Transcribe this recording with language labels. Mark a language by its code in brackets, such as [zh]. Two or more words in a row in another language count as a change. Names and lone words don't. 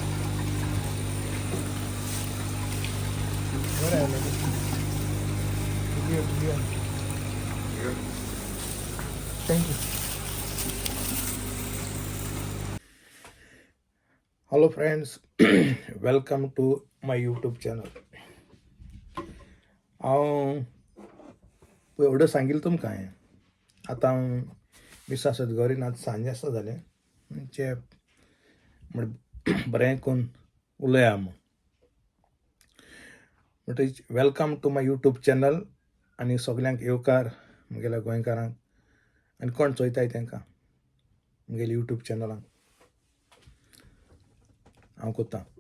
[mr] बरं आहे [en] thank you hello friends welcome to my YouTube channel [kok] हांव एवढं सांगितलं तुमकां हांवें आतां मिस आसत घरीन आतां सांजे आसता जालें म्हणजे बरें करून उलया म्हणटच [en] welcome to my YouTube channel [kok] आनी सगल्यांक येवकार म्हगेल्या गोंयकारांक आनी कोण चोयताय तांकां म्हगेल्या यूट्यूब चॅनलांक हांव कोत्तां